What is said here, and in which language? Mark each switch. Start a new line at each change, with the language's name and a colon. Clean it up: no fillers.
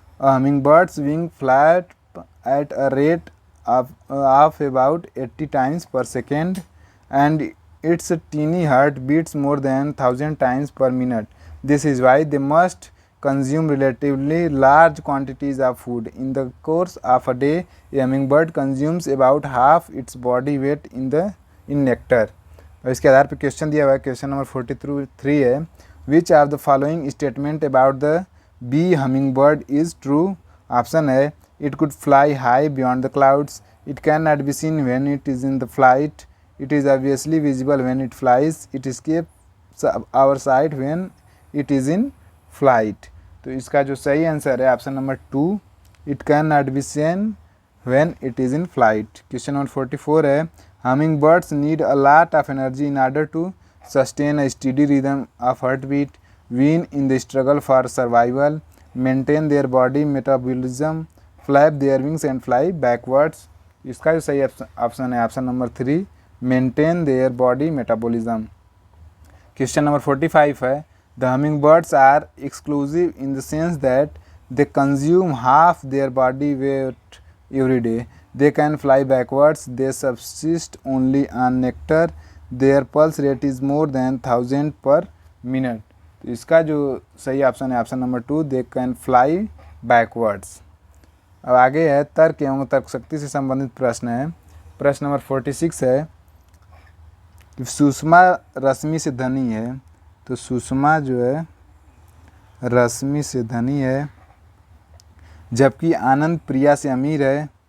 English: A hummingbird's wing flap at a rate of about 80 times per second, and its teeny heart beats more than 1000 times per minute. This is why they must consume relatively large quantities of food. In the course of a day, a hummingbird consumes about half its body weight in nectar.
Hindi: और इसके आधार पर question दिया हुआ है, question number 43 है,
English: Which of the following statement about the bee hummingbird is true. Option है, it could fly high beyond the clouds, it can not be seen when it is in the flight, it is obviously visible when it flies, it escapes our sight when it is in flight.
Hindi: तो इसका जो सही answer है option number 2,
English: It can not be seen when it is in flight.
Hindi: Question number 44 है,
English: hummingbirds need a lot of energy in order to sustain a steady rhythm of heartbeat, win in the struggle for survival, maintain their body metabolism, flap their wings and fly backwards।
Hindi: इसका जो सही option है option number 3,
English: Maintain their body metabolism.
Hindi: Question number 45 है,
English: The hummingbirds are exclusive in the sense that they consume half their body weight every day. They can fly backwards. They subsist only on nectar. Their pulse rate is more than 1000 per minute।
Hindi: तो इसका जो सही option है option number 2,
English: They can fly backwards.
Hindi: अब आगे है तर्क एवं तर्क शक्ति से संबंधित प्रश्न है। प्रश्न नंबर 46 है कि सुषमा रश्मि से धनी है। तो सुषमा जो है रश्मि से धनी है, जबकि आनंद प्रिया से अमीर है।